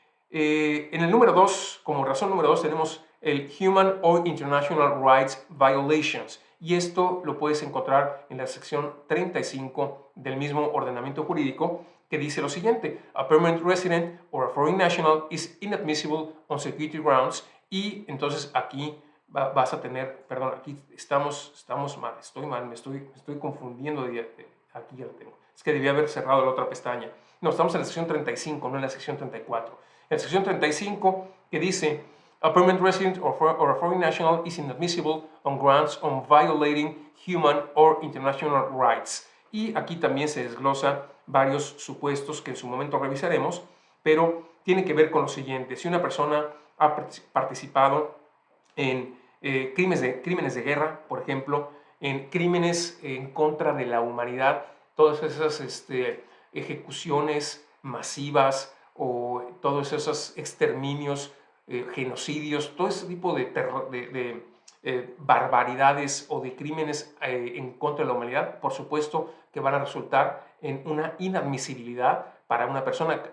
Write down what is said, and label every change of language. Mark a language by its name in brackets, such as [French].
[Spanish] En el número 2, como razón número 2, tenemos el Human or International Rights Violations, y esto lo puedes encontrar en la sección 35 del mismo ordenamiento jurídico, que dice lo siguiente: [English] a permanent resident or a foreign national is inadmissible on security grounds. [Spanish] Y entonces aquí vas a tener, perdón, aquí estamos mal, estoy mal, me estoy confundiendo, aquí ya lo tengo, es que debía haber cerrado la otra pestaña. No, estamos en la sección 35, no en la sección 34. En la sección 35, que dice [English] A permanent resident or a foreign national is inadmissible on grounds on violating human or international rights. [Spanish] Y aquí también se desglosa varios supuestos que en su momento revisaremos, pero tiene que ver con lo siguiente. Si una persona ha participado en crímenes de guerra, por ejemplo, en crímenes en contra de la humanidad, todas esas ejecuciones masivas o todos esos exterminios, genocidios, todo ese tipo de barbaridades o de crímenes en contra de la humanidad, por supuesto que van a resultar en una inadmisibilidad para una persona.